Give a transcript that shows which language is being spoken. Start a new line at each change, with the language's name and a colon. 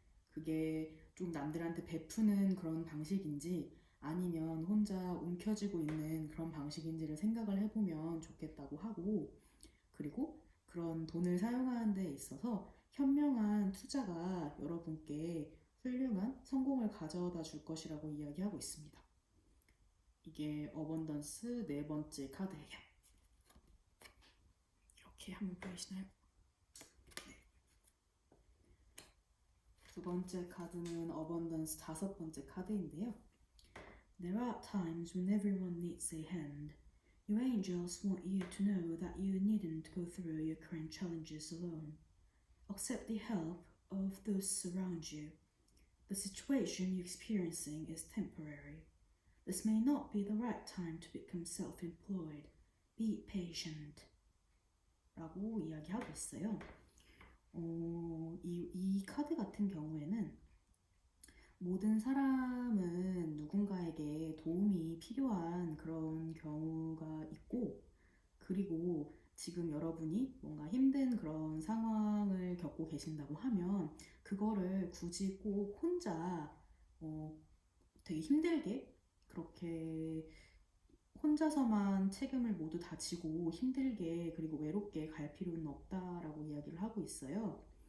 Korean: 그게 좀 남들한테 베푸는 그런 방식인지 아니면 혼자 움켜쥐고 있는 그런 방식인지를 생각을 해보면 좋겠다고 하고, 그리고 그런 돈을 사용하는 데 있어서 현명한 투자가 여러분께 훌륭한 성공을 가져다 줄 것이라고 이야기하고 있습니다. 이게 어번던스 네 번째 카드예요. 이렇게 한번 보이시나요? 네. 두 번째 카드는 어번던스 다섯 번째 카드인데요.
English: There are times when everyone needs a hand. Your angels want you to know that you needn't go through your current challenges alone. Accept the help of those around you. The situation you're experiencing is temporary. This may not be the right time to become self-employed. Be patient.
Korean: 라고 이야기하고 있어요. 이 카드 같은 경우에는 모든 사람은 누군가에게 도움이 필요한 그런 경우가 있고, 그리고 지금 여러분이 뭔가 힘든 그런 상황을 겪고 계신다고 하면 그거를 굳이 꼭 혼자 되게 힘들게 그렇게 혼자서만 책임을 모두 다 지고 힘들게 그리고 외롭게 갈 필요는 없다라고 이야기를 하고 있어요.